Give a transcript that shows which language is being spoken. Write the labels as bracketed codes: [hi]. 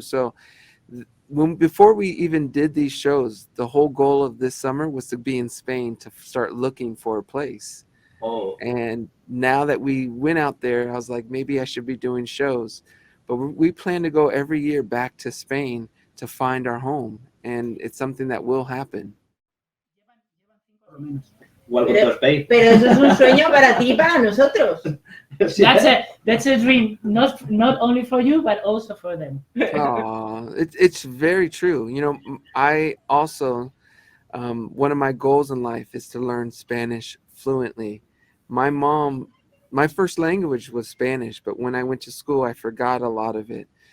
[en] So before we even did these shows, the whole goal of this summer was to be in Spain to start looking for a place. Oh, And now that we went out there, I was like, maybe I should be doing shows. But we plan to go every year back to Spain to find our home, and it's something that will happen. welcome to Spain. [es] Pero eso es un sueño para ti y para nosotros. Sí. [en] That's a dream, not only for you, but also for them. Oh, it's very true. I also, one of my goals in life is to learn Spanish fluently. My first language was Spanish, but when I went to school, I forgot a lot of it.